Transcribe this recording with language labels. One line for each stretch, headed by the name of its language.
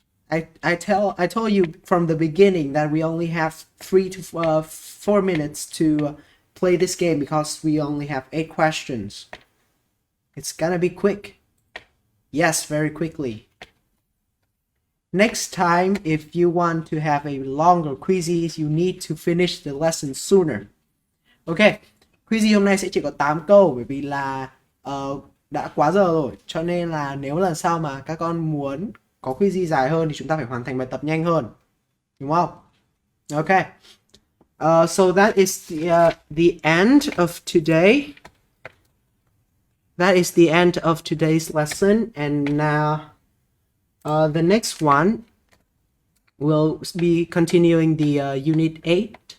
English: I told you from the beginning that we only have 3 to 4 minutes to play this game because we only have 8 questions. It's gonna be quick. Yes, very quickly. Next time, if you want to have a longer quizzes, you need to finish the lesson sooner.
Vietnamese: Ok, quiz hôm nay sẽ chỉ có 8 câu bởi vì là đã quá giờ rồi. Cho nên là nếu lần sau mà các con muốn có quiz dài hơn thì chúng ta phải hoàn thành bài tập nhanh hơn. Đúng không? Ok.
English: So that is the end of today. That is the end of today's lesson. And now the next one will be continuing the Unit 8.